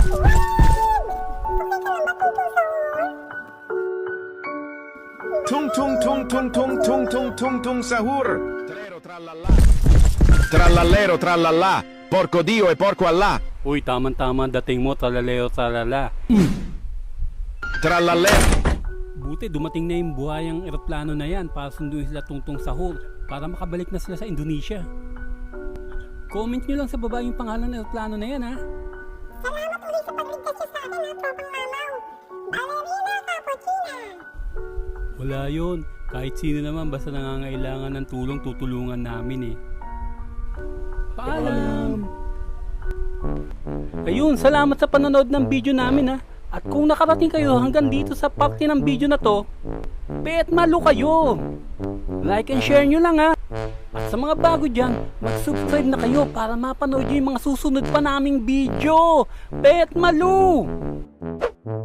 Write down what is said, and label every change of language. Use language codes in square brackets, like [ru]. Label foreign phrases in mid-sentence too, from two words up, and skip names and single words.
[tl] Tungtong Sahur! [it] Trallallero trallallà, porco Dio e porco Allah! [tl] Uy, taman-tama dating mo, talaleo talala. Trallallero! Buti Buti dumating na yung buhayang eroplano na yan para sunduin sila tungtong sahur para makabalik na sila sa Indonesia. Comment nyo lang sa baba yung pangalan ng eroplano na yan ha. Salamat ulit sa pagligtas niyo sa akin ha, tropang mamaw. Ballerina Cappuccina. Wala yun. Kahit sino naman basta nangangailangan ng tulong, tutulungan namin eh. Paalam! Ayun, salamat sa panonood ng video namin ha. At kung nakarating kayo hanggang dito sa parte ng video na to, bet malo kayo! [en] Like and share [tl] nyo lang ha. At sa mga bago dyan, mag-subscribe na kayo para mapanood nyo yung mga susunod pa naming video. Bet malo!